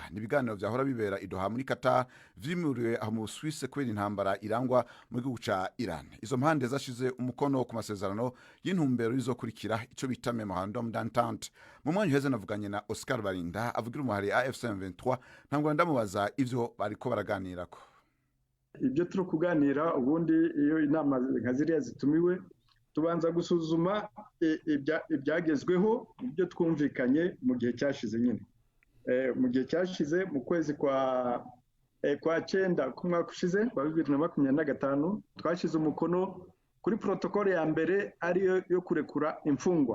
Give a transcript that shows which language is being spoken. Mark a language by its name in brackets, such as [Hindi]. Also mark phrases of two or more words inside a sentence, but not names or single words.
[Rundi] Ni ibiganiro vyahora bibera i Doha muri Qatar vyimuriwe aho mu Busuwisi kubera intambara irangwa mu gihugu ca Iran. Izo mpande zashize umukono ku masezerano y'intumbero izokurikira ico bita Memorandum d'Entente. Mu mwanya uheze navuganye na Oscar Barinda avugira umuhari AFC M23, ntabwo ndamubaza ivyo bariko baraganirako. [Kinyarwanda] Ibyo turi kuganira ubundi iyo inama nka ziriya zitumiwe tubanza gusuzuma ibyagezweho ibyo twumvikanye mu gihe cyashize nyine mu gihe cyashize mu kwezi kwa 9 k'umwaka ushize wa 2025 twashize umukono kuri protokole ya mbere ariyo yo kurekura imfungwa.